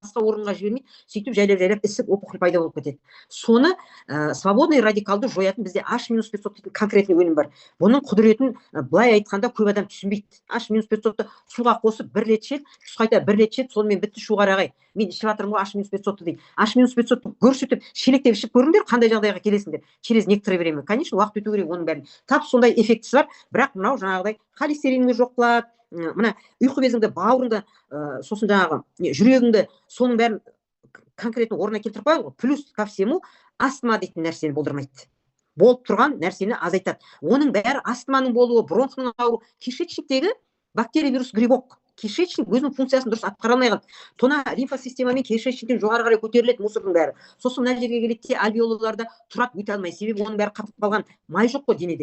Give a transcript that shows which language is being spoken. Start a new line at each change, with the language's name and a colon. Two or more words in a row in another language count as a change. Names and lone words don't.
Kazakh: басқа орынға жібермейді, сөйтіп жайлап ісік опухоль пайда болып кетеді. Соны
Russian: свободный радикалды
Kazakh: жоятын бізде H-500 дейтін конкретный өнім бар. Бұның құдіретін былай айтқанда көп адам түсінбейді. H-500-ты суға қосып бір рет ішеді, қайта бір рет ішеді, сонымен бітті шуғар ағай. Мен ішіп жатырмын ғой H-500 дейді. H-500 көрсетіп, шелектеп ішіп көріңдер, қандай жағдайға келесіңдер.
Russian: Через некоторое время, конечно,
Kazakh: уақыт өту керек оның бәрін. Тап сондай эффектісі бар, бірақ мынау жаңағыдай холестериніңді жоқ қылады, мына ұйқы безіңді, бауырыңды, сосын жаңағы жүрегіңді, соның бәрін конкретно орнына келтіріп қояды ғой.
Russian: Плюс ко всему
Kazakh: астма дейтін нәрсені болдырмайды. Болып тұрған нәрсені азайтады. Оның бәрі астманың болуы, бронхның ауруы, кишечниктегі бактерия, вирус, грибок. Кишечник өзінің функциясын дұрыс атқара алмай қалды. Тона лимфосистемамен кишечниктен жоғары қарай көтеріледі мусордың бәрі. Сосын мына жерге келеді де альвеолаларда тұрады, өте алмай. Себебі оның бәрі қатып қалған, май жоқ қой денеде.